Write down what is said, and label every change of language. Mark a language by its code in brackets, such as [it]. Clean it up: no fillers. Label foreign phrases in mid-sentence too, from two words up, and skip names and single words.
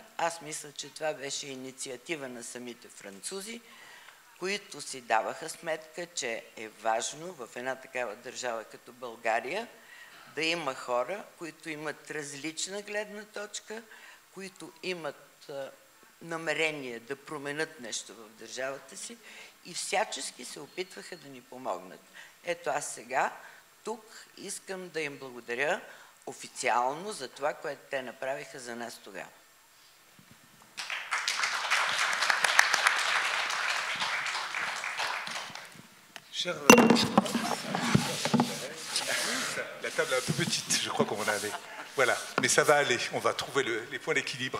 [bg] Аз мисля, че това беше инициатива на самите французи, които си даваха сметка, че е важно в една такава държава като България да има хора, които имат различна гледна точка, които имат намерение да променят нещо в държавата си и всячески се опитваха да ни помогнат. Ето аз сега тук искам да им благодаря официално за това, което те направиха за нас тогава. [fr] La table est un peu petite, je crois qu'on en avait. Voilà, mais ça va aller, on va trouver les points d'équilibre.